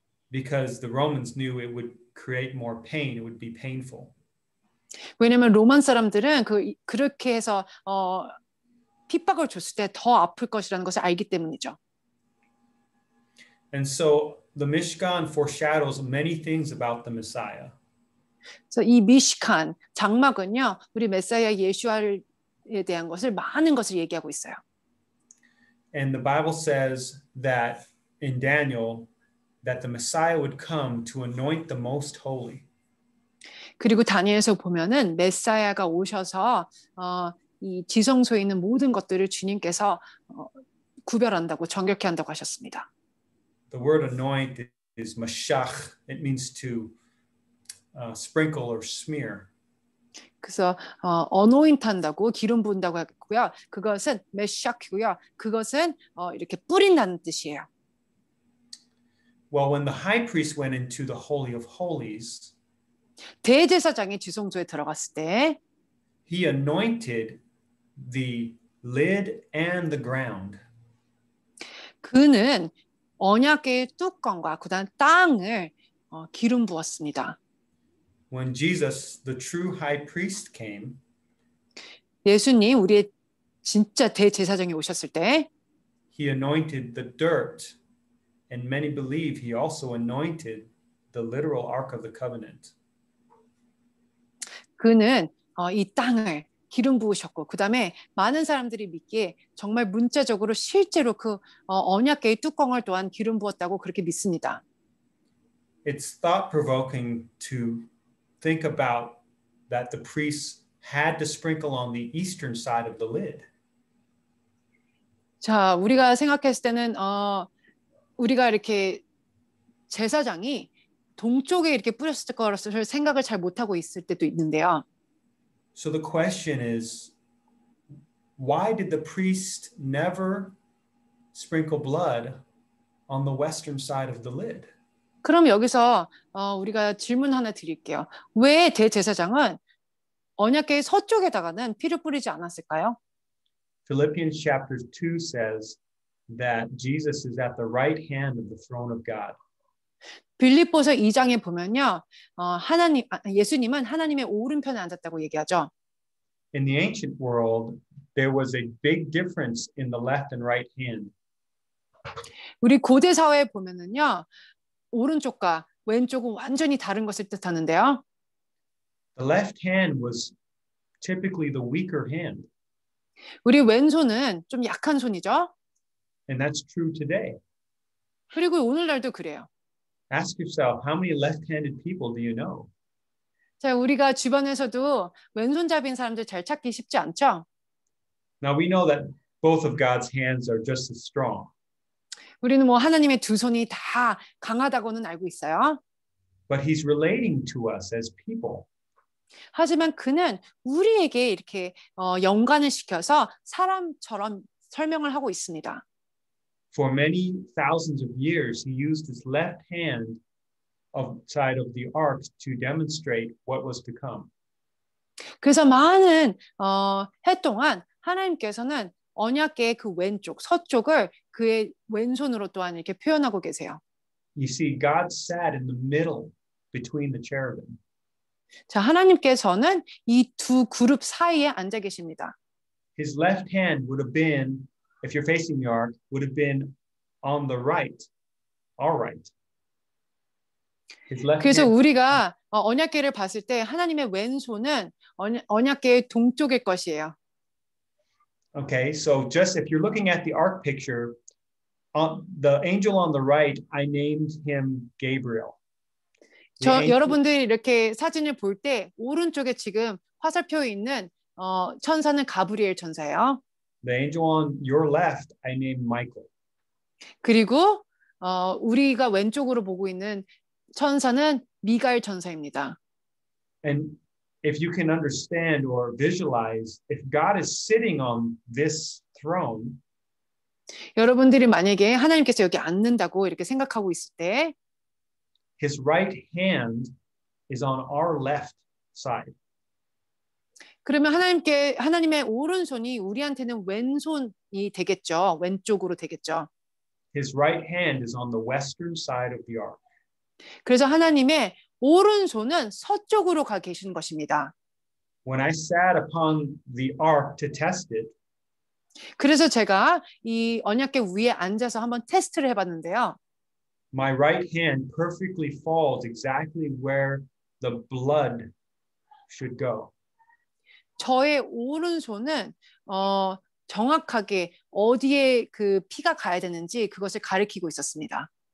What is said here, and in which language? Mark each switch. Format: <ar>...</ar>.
<en>Because the Romans knew it would create more pain, it would be painful.</en> <ko>왜냐하면 로만 사람들은 그렇게 해서 핍박을 줬을 때 더 아플 것이라는 것을 알기 때문이죠.</ko> <en>And so the Mishkan foreshadows many things about the Messiah.</en> <ko>그래서 이 미시칸 장막은요, 우리 메사야 예수아에 대한 것을 많은 것을 얘기하고 있어요.</ko> <en>And the Bible says that in Daniel that the Messiah would come to anoint the most holy.</en> <ko>그리고 다니엘서 보면은 메사야가 오셔서 이 지성소에 있는 모든 것들을 주님께서 구별한다고 정결케 한다고 하셨습니다.</ko> <en>The word anoint is mashach. It means to sprinkle or smear.</en> <ko>그래서 어노인트 한다고 기름 부은다고 했고요. 그것은 메샥이고요. 그것은 이렇게 뿌린다는 뜻이에요.</ko> <en>Well, when the high priest went into the Holy of Holies,</en> <ko>대제사장이 지성소에 들어갔을 때</ko> <en>he anointed the lid and the ground.</en> <ko>그는 언약궤의 뚜껑과 그다음 땅을 기름 부었습니다.</ko> <en>When Jesus, the true high priest, came,</en> <ko>예수님 우리의 진짜 대제사장이 오셨을 때</ko> <en>he anointed the dirt, and many believe he also anointed the literal Ark of the Covenant.</en> <ko>그는 이 땅을 기름 부으셨고 그다음에 많은 사람들이 믿기에 정말 문자적으로 실제로 그 언약궤의 뚜껑을 또한 기름 부었다고 그렇게 믿습니다.</ko> <en>It's thought-provoking to think about that the priests had to sprinkle on the eastern side of the lid.</en> <ko>자, 우리가 생각했을 때는 우리가 이렇게 제사장이 동쪽에 이렇게 뿌렸을 거라서 생각을 잘 못하고 있을 때도 있는데요.</ko> <en>So the question is, why did the priest never sprinkle blood on the western side of the lid?</en> <ko>그럼 여기서 우리가 질문 하나 드릴게요. 왜 대제사장은 언약궤의 서쪽에다가는 피를 뿌리지 않았을까요?</ko> <en>Philippians chapter 2 says that Jesus is at the right hand of the throne of God.</en> <ko>빌립보서 2장에 보면요. 예수님은 하나님의 오른편에 앉았다고 얘기하죠.</ko> <en>In the ancient world, there was a big difference in the left and right hand.</en> <ko>우리 고대 사회에 보면은요. 오른쪽과 왼쪽은 완전히 다른 것을 뜻하는데요.</ko> <en>The left hand was typically the weaker hand.</en> <ko>우리 왼손은 좀 약한 손이죠.</ko> <en>And that's true today.</en> <ko>그리고 오늘날도 그래요.</ko> <en>Ask yourself, how many left-handed people do you know?</en> <ko>자, 우리가 주변에서도 왼손잡이인 사람들 잘 찾기 쉽지 않죠?</ko> <en>Now we know that both of God's hands are just as strong.</en> <ko>우리는 뭐 하나님의 두 손이 다 강하다고는 알고 있어요.</ko> <en>But he's relating to us as people.</en> <ko>하지만 그는 우리에게 이렇게 연관을 시켜서 사람처럼 설명을 하고 있습니다.</ko> <en>For many thousands of years, he used his left hand outside of the ark to demonstrate what was to come.</en> <ko>그래서 많은 해 동안 하나님께서는 언약궤의 그 왼쪽, 서쪽을 그의 왼손으로 또한 이렇게 표현하고 계세요.</ko> <en>You see, God sat in the middle between the cherubim.</en> <ko>자, 하나님께서는 이 두 그룹 사이에 앉아 계십니다.</ko> <en>His left hand would have been, if you're facing the ark, would have been on the right, our right. His left</en> <ko>그래서</ko> <en>hand.</en> <ko>우리가 언약궤를 봤을 때 하나님의 왼손은 언약궤의 동쪽일 것이에요.</ko> <en>Okay, so just if you're looking at the ark picture, the angel on the right, I named him Gabriel.</en> <ko>여러분들이 이렇게 사진을 볼 때 오른쪽에 지금 화살표에 있는 천사는 가브리엘 천사예요.</ko> <en>The angel on your left, I named Michael.</en> <ko>그리고 우리가 왼쪽으로 보고 있는 천사는 미가엘 천사입니다.</ko> <en>And if you can understand or visualize, if God is sitting on this throne,</en> <ko>여러분들이 만약에 하나님께서 여기 앉는다고 이렇게 생각하고 있을 때</ko> <en>his right hand is on our left side.</en> <ko>그러면 하나님의 오른손이 우리한테는 왼손이 되겠죠. 왼쪽으로 되겠죠.</ko> <en>His right hand is on the western side of the ark.</en> <ko>그래서 하나님의 오른손은 서쪽으로 가 계신 것입니다.</ko> <en>When I sat upon the ark to test it,</en> <ko>그래서 제가 이 언약궤 위에 앉아서 한번 테스트를 해봤는데요.</ko> <en>my right hand perfectly falls exactly where the blood should go.</en> <ko>저의 오른손은 정확하게 어디에 그 피가 가야 되는지 그것을 가리키고 있었습니다.</ko>